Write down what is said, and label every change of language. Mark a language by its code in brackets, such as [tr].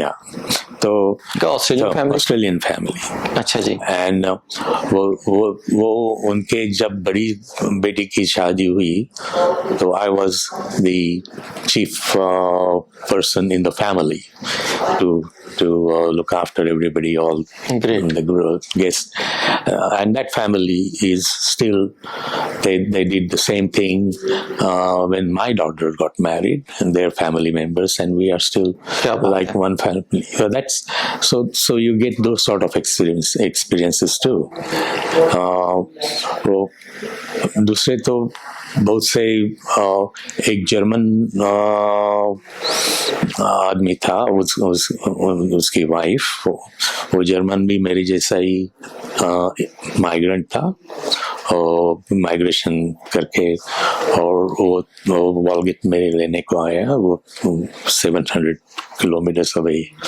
[hi] या तो Australian family. अच्छा जी। [en] and [hi] वो उनके जब बड़ी बेटी की शादी हुई तो [en] I was the chief person in the family to look after everybody, all the guests, and that family is still they did the same thing when my daughter got married, and their family members, and we are still like one family. So that's so you get those sort of experiences too. [hi] वो दूसरे तो बहुत से एक German आदमी था, उसकी wife, वो जर्मन भी मेरे जैसा ही माइग्रेंट था, और माइग्रेशन करके, और वो वॉलगेट मेरे लेने को आया, वो 700 किलोमीटर्स अवे।